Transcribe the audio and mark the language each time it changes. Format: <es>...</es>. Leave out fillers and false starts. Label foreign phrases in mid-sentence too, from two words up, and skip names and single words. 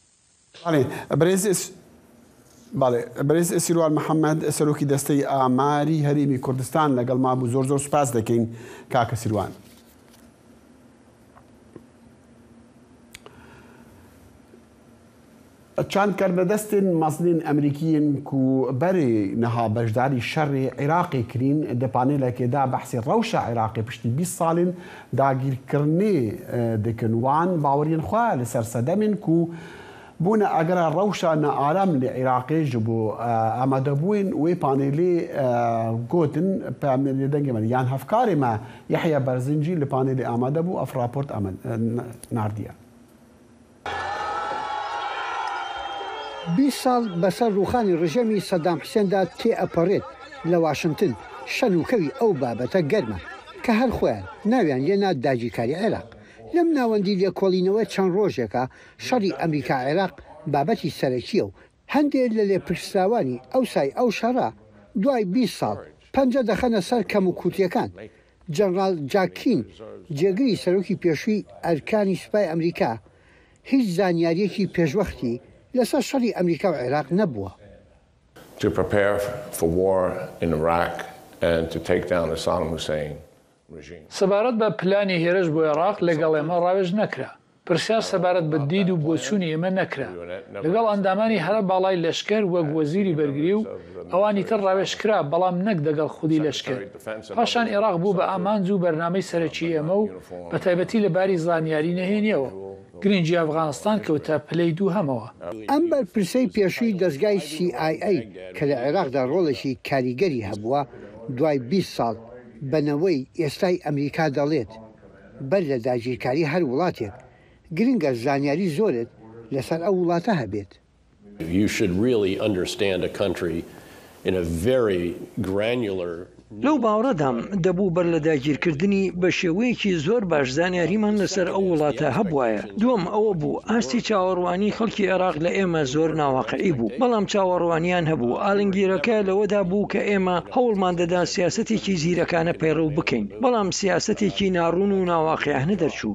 <ckb>بەڕێز سیروان محەممەد سەرۆکی دەستەی ئاماری هەرێمی کوردستان لەگەڵ مابوو. زۆر زۆر سوپاس دەکەین کاکە سیروان.</ckb> <ku>چند کاربەدەستên mezlên Emerîkiyên ku berê niha beşdarî şerê Iraqê kirîn di panêlekê da behsê rewşa Iraqê piştî 20 salên dagîrkirinê dikin. Wan baweriyên xwe li ser sedemên ku bûne egera rewşa nearam li Iraqê ji bo amadebûyên wê panêlê gotin peyamberiyê dengê me yan hevkarê me Yehya Berzincî li panêlê amade bû ev raport nardiye.</ku> <ckb>20 ساڵ بەسەر ڕووخانی ڕژەمی سەدام حسێندا تێئەپەڕێت لە واشنگتن شەنوکەوی ئەو بابەتە گەرمە کە هەر خۆیان ناویان لێنا داگیرکاری عێراق. لەم ناوەندی لێکۆڵینەوە چەند ڕۆژێکە شەڕی ئەمریکا عێراق بابەتی سەرەکیە و هەندێک لە لێپرسراوانی ئەو سای ئەو شەڕە دوای 20 ساڵ پەنجە دەخەنە سەر کەم و کووتیەکان. جەنەڕال جاکین جێگری سەرۆکی پێشووی ئەرکانی سوپای ئەمریکا هیچ زانیاریەکی پێشوەختی لەسەر شەڕی ئەمریکا و عێراق نەبووە.</ckb> <en>To prepare for war in Iraq and to take down the Saddam Hussein regime.</en> <ckb>سەبارەت بە پلانی هێرش بۆ عێراق لەگەڵ ئێمە ڕاوێژ نەکرا. پرسیار سەبارەت بە دید و بۆچوونی ئێمە نەکرا. لەگەڵ ئەندامانی هەرە باڵای لەشکەر وەک وەزیری بەرگری و ئەوانی تر ڕاوێژ کرا، بەڵام نەک دەگەڵ خودی لەشکەر. پاشان عێراق بوو بە ئامانج و بەرنامەی سەرەکی ئێمە و بە تایبەتی لەباری زانیاری نەهێنیەوە. گرنگی ئەفغانستان کەوتە پلەی دوو هەمەوە. ئەم بەرپرسەی پێشووی دەستگای CIA کە لە عێراقدا ڕۆڵێکی کاریگەری هەبووە دوای 20 ساڵ بنەوەی ئێستای ئەمریکا دەڵێت بەر لە داگیرکاری هەر وڵاتێک گرنگە زانیاری زۆرت لەسەر ئەو وڵاتە هەبێت.</ckb> <en>You should really understand a country in a very granular</en> <ckb>لەو باوەڕەدام دەبوو بەر لە داگیرکردنی بە شێوەیەکی زۆر باش زانیاریمان لەسەر ئەو وڵاتە هەبوایە. دووەم ئەوە بوو ئاستی چاوەڕوانی خەڵکی عێراق لە ئێمە زۆر ناواقعی بوو، بەڵام چاوەڕوانیان هەبوو. ئاڵنگیرەکە لەوەدا بوو کە ئێمە هەوڵمان دەدا سیاسەتێکی زیرەکانە پەیڕەو بکەین، بەڵام سیاسەتێکی ناڕوون و ناواقعیانە دەرچوو.</ckb>